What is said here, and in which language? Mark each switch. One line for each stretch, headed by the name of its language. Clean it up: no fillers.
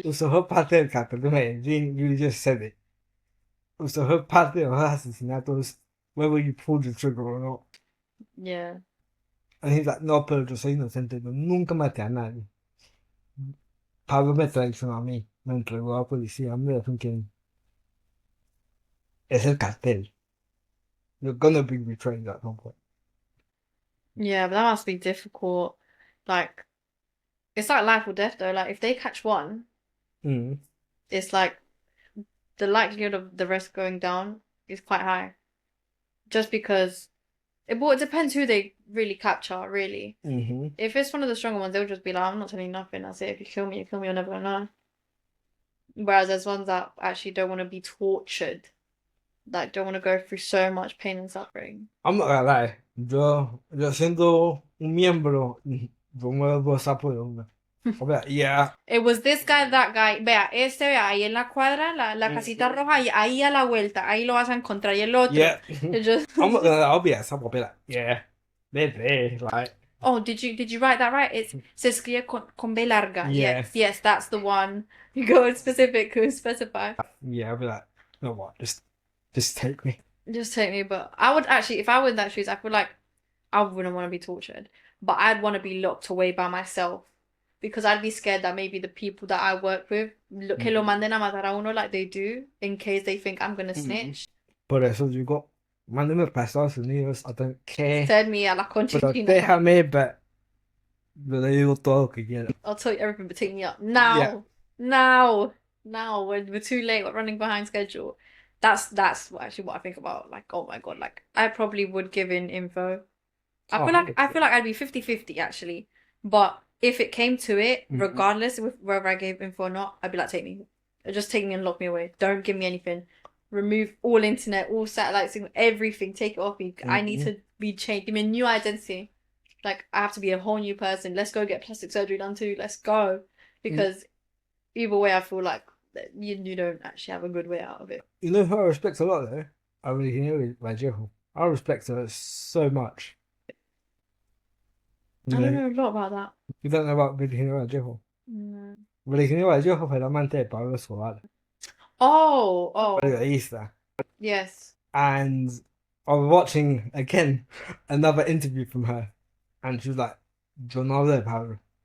Spanish: usted fue parte del cartel de Medellín,
English: you just said it.
Spanish: Usted fue parte de los asesinatos,
English: whether you pulled the trigger or not. Yeah. And he's like,
Spanish: no, pero yo soy inocente, yo nunca maté a nadie. Pablo me traicionó a mí, me entregó a la policía.
English: I'm there thinking,
Spanish: es el cartel.
English: You're gonna be betrayed at some point. Yeah, but that must be difficult. Like, it's like life or death though. Like, if they catch one, Mm. it's like the likelihood of the rest going down is quite high. Just because it depends who they really capture, really. Mm-hmm. If it's one of the stronger ones, they'll just be like, I'm not telling you nothing. That's it. If you kill me, you're never gonna know. Whereas there's ones that actually don't want to be tortured, like don't want to go through so much pain and suffering. I'm not gonna lie.
Spanish: Yo siendo un miembro, yo me vuelvo sapo de una. O sea, yeah.
English: It was this guy, that guy.
Spanish: Vea, vea, ahí en la cuadra, la casita roja, y ahí a la vuelta, ahí lo vas a encontrar. Y el otro.
English: Yeah. It just... I'm not gonna lie, I'll be a sapo, I'll be like, yeah. They're there, like. Oh, did you write that right?
Spanish: It's se escribe con B larga.
English: Yeah. Yes, that's the one. You go specific, specify. Yeah, I'll be like, you know what, just take me. Just take me, but I would actually, if I were in that shoes, I feel like I wouldn't want to be tortured, but I'd want to be locked away by myself because I'd be scared that maybe the people that I work with,
Spanish: que lo manden a matar a uno
English: like they do, in case they think I'm gonna snitch.
Spanish: Por eso digo, mándeme para Estados Unidos,
English: I don't care. Send me
Spanish: a la concha Pero china. déjame, but yo le digo todo lo que quiera.
English: I'll tell you everything, but take me up now. Yeah. Now. We're too late. We're running behind schedule. That's actually what I think about. Like, oh my god, like I probably would give in info. I feel like 100%. I'd be 50-50 actually. But if it came to it, regardless of whether I gave info or not, I'd be like, take me. Just take me and lock me away. Don't give me anything. Remove all internet, all satellite signal, everything. Take it off me. I need to be changed. Give me a new identity. Like, I have to be a whole new person. Let's go get plastic surgery done too. Let's go. Because either way, I feel like you don't actually have a good way out of it. You know who I respect a lot though? I really know Vallejo. I respect her so much. I don't know a lot about that. You don't know about Virginia Vallejo? No.
Spanish: Virginia Vallejo fue la amante de Pablo Escobar. Oh. Periodista.
English: Yes. And I was watching again another interview from her, and she was like,
Spanish: "Yo no hablo de Pablo.